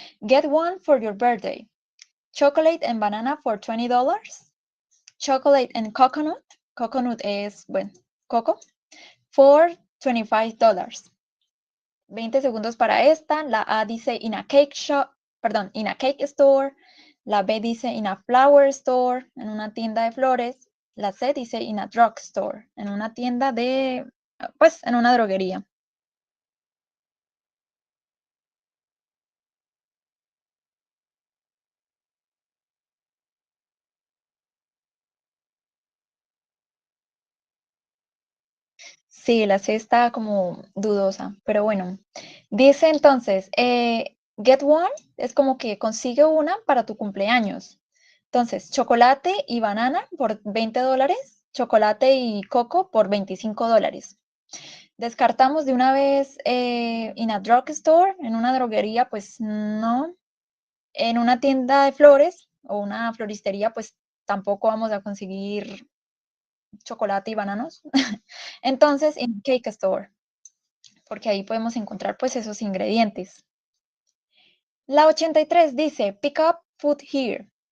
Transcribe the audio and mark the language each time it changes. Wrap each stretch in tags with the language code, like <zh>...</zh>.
<en>Get one for your birthday. Chocolate and banana for $20. Chocolate and coconut. Coconut</en> <es>es, bueno, coco.</es> <en>For $25.</en> <es>20 segundos para esta. La A dice</es> <en>in a cake shop,</en> <es>perdón,</es> <en>in a cake store.</en> <es>La B dice</es> <en>in a flower store,</en> <es>en una tienda de flores. La C dice</es> <en>in a drug store,</en> <es>en una tienda de, pues, en una droguería. Sí, la C está como dudosa, pero bueno. Dice entonces,</es> <en>get one</en> <es>es como que consigue una para tu cumpleaños. Entonces, chocolate y banana por $20, chocolate y coco por $25. Descartamos de una vez</es> <en>in a drugstore,</en> <es>en una droguería, pues no. En una tienda de flores o una floristería, pues tampoco vamos a conseguir chocolate y bananos. Entonces,</es> <en>in cake store,</en> <es>porque ahí podemos encontrar pues esos ingredientes. La 83 dice,</es> <en>pick up food here.</en>